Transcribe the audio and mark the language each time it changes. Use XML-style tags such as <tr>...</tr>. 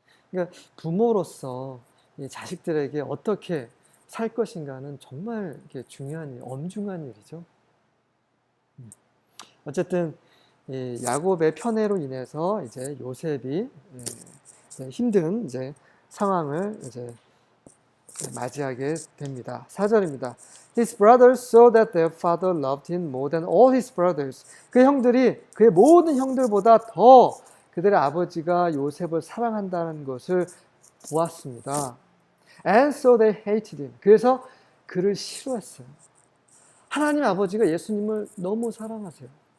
<ko>그러니까 부모로서 이 자식들에게 어떻게 살 것인가는 정말 이렇게 중요한 일, 엄중한 일이죠. 어쨌든 이 야곱의 편애로 인해서 이제 요셉이 이제 힘든 이제 상황을 이제 맞이하게 됩니다. 4절입니다.</ko> <en>His brothers saw that their father loved him more than all his brothers.</en> <ko>그 형들이 그의 모든 형들보다 더 그들의 아버지가 요셉을 사랑한다는 것을 보았습니다.</ko> <en>And so they hated him.</en> <ko>그래서 그를 싫어했어요. 하나님 아버지가 예수님을 너무 사랑하세요.</ko>